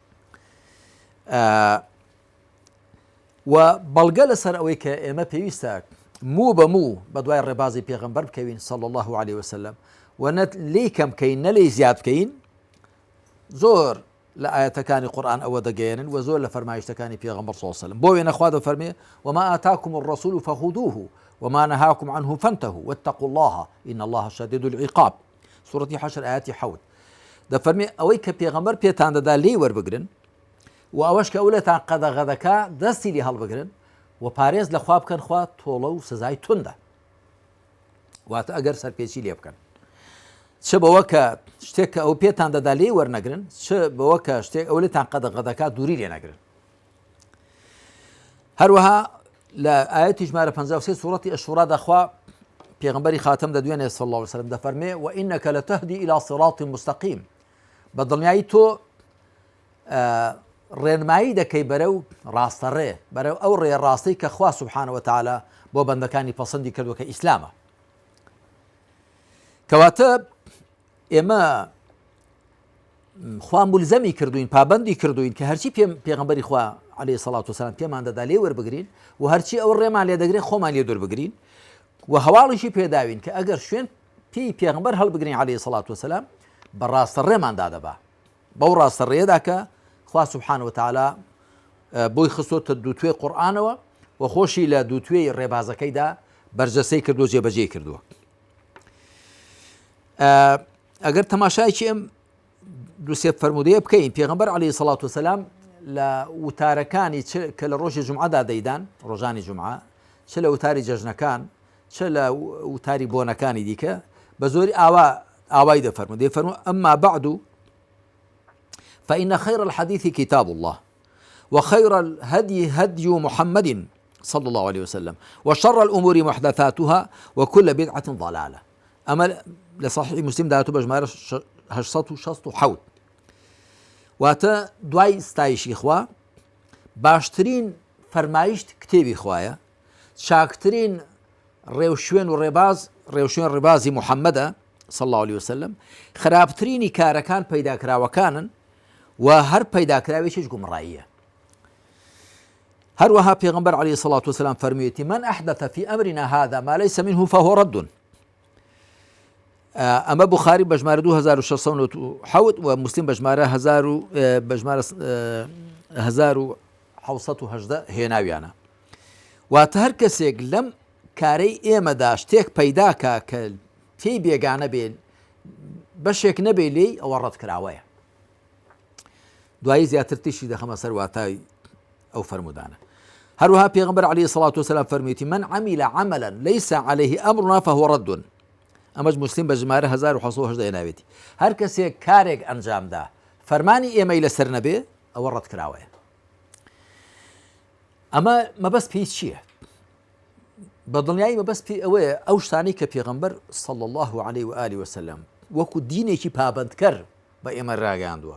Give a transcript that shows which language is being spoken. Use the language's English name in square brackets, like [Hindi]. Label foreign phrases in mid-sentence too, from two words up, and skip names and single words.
[Central Kurdish] و بەڵگە لەسەر ئەوەی کە ئێمە پێویستە موو بە موو بە دوای ڕێبازی پێغەمبەر بکەوین [Arabic] صلی الله عليه وسلم، [Central Kurdish] و نە لێی کەم بکەین نە لێی زیاد بکەین. زۆر لە ئاەتەکانی قورئان ئەوە دەگەیەنن و زۆر لە فەرمایشتەکانی پێغەمبەر [Arabic] صلی الله عليه وسلم. [Central Kurdish] بۆ وێنە خوا دەفەرمێ [Arabic] وما آتاكم الرسول فخذوه وما نهاكم عنه فانتهوا واتقوا الله إن الله شديد العقاب. [Central Kurdish] سوورەتی حەشر ئاەتی 7 دەفەرمێ ئەوەی کە پێغەمبەر پێتان دەدا لێی وەربگرن، و ئەوەش کە ئەولێتان قەدەغەدەکە دەستی لێ هەڵبگرن و پارێز لە خوا بکەن، خوا تۆڵە و سزای توندە. واتە ئەگەر سەرپێچی لێ بکەن، چ بەوە کە شتێک کە ئەو پێتان دەدا لێ وەرنەگرن، چ بەوە کە شتێک ئەولێتان قەدەغەدەکە دووری لێ نەگرن. هەروەها لە ئاەتی ژمارە 53 سوورەتی ئەشوڕادا خوا پێغمبەری خاتم دەدوێنێ [Arabic] صلی الله عليه وسلم [Central Kurdish] دەفەرمێ [Arabic] وإنك لتهدي إلى صراط مستقيم [Central Kurdish] بەدڵنیایی تۆ ڕێنمایی دەکەی بەرەو ڕاستەڕێ بەرەو ئەو ڕێ ڕاستی کە خوا [Arabic] سبحانه وتعالى [Central Kurdish] بۆ بەندەکانی پەسەندی کردووە کە ئیسلامە. کەواتە ئێمە خوا مولزەمی کردوین پابەندی کردوین کە هەرچی پێغمبەری خوا [Arabic] عليه الصلاة والسلام [Central Kurdish] پێمان دەدا لێ وەربگرین و هەرچی ئەو ڕێمان لێ دەگرێت خۆمان لێ دووربگرین و هەواڵیشی پێداوین کە ئەگەر شوێن پێی پێغمبەر هەڵبگرین [Arabic] عليه الصلاة والسلام [Central Kurdish] بە ڕاستەڕێماندا دەبا بەو ڕاستەڕێدا کە خوا [Arabic] سبحانه وتعالى [Central Kurdish] بۆی خستۆتە دووتوێ قورئانەوە و خۆشی لە دووتوێی ڕێبازەکەیدا بەرجەسەی کردو جێبەجێ کردووە. ئەگەر تەماشایکی ئەم دووسێ فەرمودەیە بکەین پێغمبەر [Arabic] عليه الصلاة والسلام [Central Kurdish] لە وتارەکانی کە لە ڕۆژی جومعەدا دەیدان ڕۆژانی جومعە چ لە وتاری جەژنەکان چ لە وتاری بۆنەکانی دیکە بە زۆری ئاوای دەفەرمو دەیفەرمو [Arabic] ئەمما بعد فإن خير الحديث كتاب الله وخير الهدي هدي محمد صلى الله عليه وسلم وشر الأمور محدثاتها وكل بدعة ضلالة. [Central Kurdish] أما لصحيح مسلم داتو بجمارة 867 واتە دوای ستایشی خوا باشترین فەرمایشت کتێبی خوایە چاکترین ڕێوشوێن و ڕێوشوێن ڕێبازی محەممەدە [Arabic] صلى الله عليه وسلم [Central Kurdish] خراپترینی کارەکان پەیداکراوەکانن و هەر پەیداکراوێکیش گومڕاییە. هەروەها پێغمبەر [Arabic] عليه الصلاة والسلام [Central Kurdish] فەرموویەتی [Arabic] من أحدث في أمرنا هذا ما ليس منه فهو رد. [Central Kurdish] ئەمە بوخاری بەژمارە 2697 و مسلم بەژمارە 1970 هێناویانە. واتە هەر کەسێک لەم کارەی ئێمەدا شتێک پەیداکە کە پێی بێگانە بێن بەشێک نەبێ لێی ئەوە ڕەتکراوەیە. دوایی زیاتر تیشی دەخەمە سەر واتای ئەو فەرمودانە. هەروەها پێغمبەر [Arabic] عليه الصلاة والسلام [Central Kurdish] فەرموویەتی [Arabic] من عمل عملا ليس عليه أمرنا فهو رد. [Central Kurdish] ئەمەش مسلم بەژمارە 1970 هێناوێتی. هەر کەسێک کارێک ئەنجامدا فەرمانی ئێمەی لەسەر نەبێ ئەوە ڕەتکراوەیە. ئەمە مەبەست پێی چییە؟ بەدڵنیایی مەبەست پێی ئەوەیە ئەو شتانەی کە پێغەمبەر [Arabic] صلى الله عليه وآله وسلم [Central Kurdish] وەکو دینێکی پابندکەر بە ئێمە ڕاگەاندووە